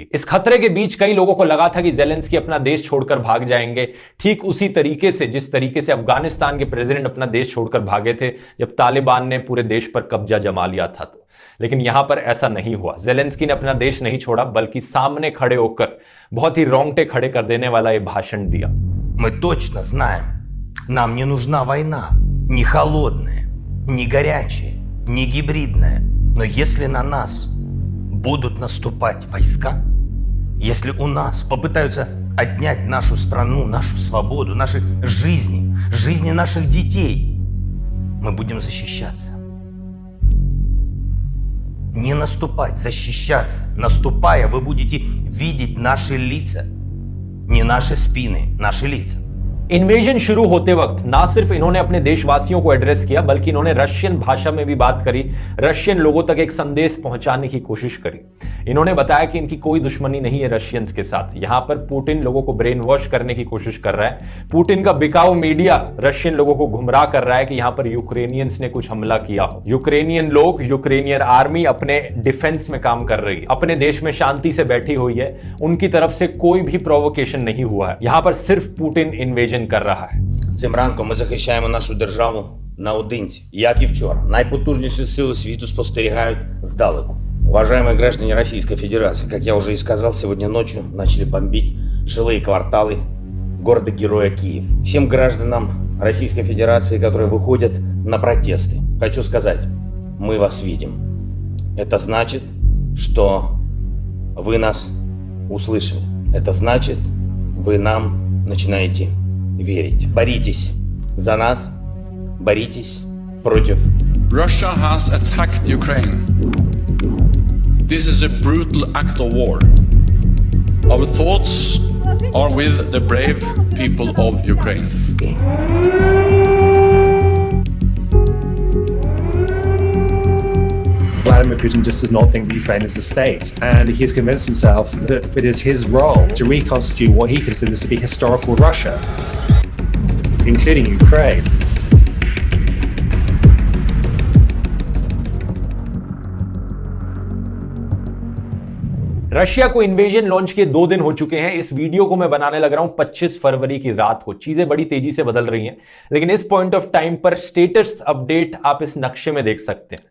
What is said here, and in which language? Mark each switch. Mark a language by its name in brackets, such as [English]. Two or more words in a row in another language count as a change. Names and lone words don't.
[Hindi] इस खतरे के बीच कई लोगों को लगा था कि जेलेंस्की अपना देश छोड़कर भाग जाएंगे, ठीक उसी तरीके से जिस तरीके से अफगानिस्तान के प्रेसिडेंट अपना देश छोड़कर भागे थे जब तालिबान ने पूरे देश पर कब्जा जमा लिया था। तो लेकिन यहां पर ऐसा नहीं हुआ। जेलेंस्की ने अपना देश नहीं छोड़ा, बल्कि सामने खड़े होकर बहुत ही रोंगटे खड़े कर देने वाला ये भाषण दिया। [Russian] Мы точно знаем, нам не нужна война, не холодная, не горячая, не гибридная. Но если на нас будут наступать войска, если у нас попытаются отнять нашу страну, нашу свободу, наши жизни, жизни наших детей, мы будем защищаться. Не наступать, защищаться. Наступая, вы будете видеть наши лица. Не наши спины, наши лица. [Hindi] इन्वेजन शुरू होते वक्त ना सिर्फ इन्होंने अपने देशवासियों को एड्रेस किया, बल्कि इन्होंने रशियन भाषा में भी बात करी, रशियन लोगों तक एक संदेश पहुंचाने की कोशिश करी। इन्होंने बताया कि इनकी कोई दुश्मनी नहीं है रशियंस के साथ। यहां पर पुतिन लोगों को [English] brain wash [Hindi] करने की कोशिश कर रहा है। पुतिन का बिकाऊ मीडिया रशियन लोगों को गुमराह कर रहा है कि यहां पर यूक्रेनियंस ने कुछ हमला किया हो। यूक्रेनियन लोग, [English] Ukrainian army [Hindi] अपने डिफेंस में काम कर रही है, अपने देश में शांति से बैठी हुई है। उनकी तरफ से कोई भी प्रोवोकेशन नहीं हुआ है। यहां पर सिर्फ पुतिन इन्वेजन कर रहा है। [Ukrainian] Цим ранком ми захищаємо нашу державу наодинці. Як і вчора, найпотужніші сили світу спостерігають здалеку. [Russian] Уважаемые граждане Российской Федерации, как я уже и сказал, сегодня ночью начали бомбить жилые кварталы города-героя Киев. Всем гражданам Российской Федерации, которые выходят на протесты, хочу сказать, мы вас видим. Это значит, что вы нас услышали. Это значит, вы нам начинаете верить. Боритесь за нас, боритесь против. [English] Russia has attacked Ukraine. This is a brutal act of war. Our thoughts are with the brave people of Ukraine. Vladimir Putin just does not think that Ukraine is a state, and he has convinced himself that it is his role to reconstitute what he considers to be historical Russia, including Ukraine. [Hindi] रशिया को [English] invasion launch [Hindi] के 2 दिन हो चुके हैं। इस वीडियो को मैं बनाने लग रहा हूं 25 फरवरी की रात को। चीजें बड़ी तेजी से बदल रही हैं, लेकिन इस [English] point of time [Hindi] पर [English] status update [Hindi] आप इस नक्शे में देख सकते हैं।